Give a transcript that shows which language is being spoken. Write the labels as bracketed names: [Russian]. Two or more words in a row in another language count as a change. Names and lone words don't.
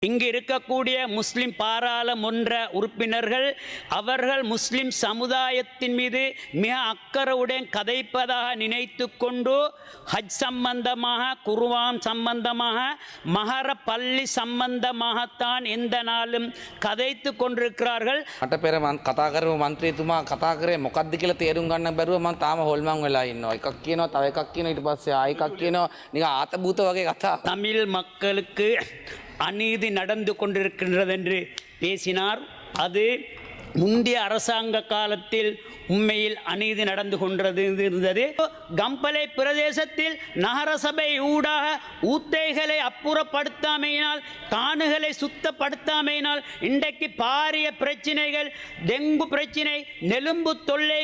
[Tamil] இங்கு இருக்கக்கூடிய முஸ்லிம் பாராளுமன்ற உறுப்பினர்கள் அவர்கள் முஸ்லிம் சமுதாயத்தின் மீது மிக அக்கறையுடன் கதைப்பதாக நினைத்து கொண்டு ஹஜ் சம்பந்தமாக குர்ஆன் சம்பந்தமாக மஹர பள்ளி சம்பந்தமாகத்தான் எந்த நாளும் கதைத்து கொண்டிருக்கிறார்கள். [Sinhala] මට පෙර කතා කරපු මන්ත්‍රීතුමා කතා කරේ මොකක්ද කියලා තේරුම් ගන්න බැරුව මම තාම හොල්මන් වෙලා ඉන්නවා. එකක් කියනවා තව එකක් කියනවා ඊට පස්සේ ආයෙ එකක් කියනවා නිකන් ආතබූත වගේ කතා. [Tamil] தமிழ் மக்களுக்கு அநீதி நடந்து கொண்டிருக்கின்றது என்று பேசினார். அது முந்தைய அரசாங்க காலத்தில் உண்மையில் அநீதி நடந்து கொண்டிருந்தது. கம்பளை பிரதேசத்தில் நகரசபை ஊடாக ஊத்தைகளை அப்புறப்படுத்தாமையினால் காணுகளை சுத்தப்படுத்தாமையினால் இன்றைக்கு பாரிய பிரச்சினைகள், டெங்கு பிரச்சினை, நெலும்பு தொல்லை.